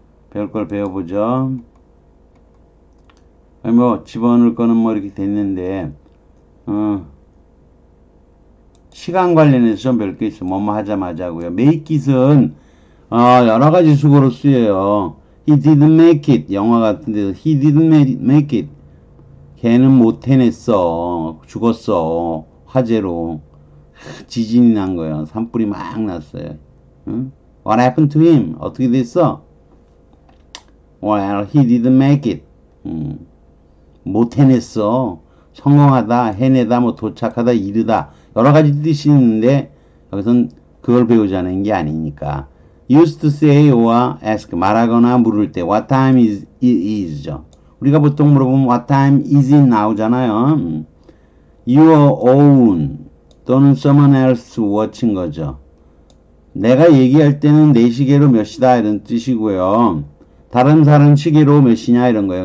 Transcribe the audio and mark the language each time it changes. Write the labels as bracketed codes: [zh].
[ko] 배울 걸 배워보죠. 뭐, 집어넣을 거는 뭐 이렇게 됐는데, 시간 관련해서 좀 배울 게 있어. 뭐뭐 하자마자 하고요. make it은, 여러 가지 수고로 쓰여요. [en] He didn't make it. [ko] 영화 같은 데서 [en] he didn't make it. [ko] 걔는 못 해냈어. 죽었어. 화재로. 지진이 난 거예요. 산불이 막 났어요. 응? [en] What happened to him? [ko] 어떻게 됐어? [en] Well, he didn't make it. [ko] 못 해냈어. 성공하다, 해내다, 뭐 도착하다, 이르다. 여러 가지 뜻이 있는데 여기선 그걸 배우자는 게 아니니까. [en] used to say or ask [ko] 말하거나 물을 때 [en] what time is is죠. [ko] 우리가 보통 물어보면 [en] what time is it now잖아요. your own [ko] 또는 [en] someone else watching 거죠. [ko] 내가 얘기할 때는 내 시계로 몇 시다 이런 뜻이고요. 다른 사람 시계로 몇 시냐 이런 거예요.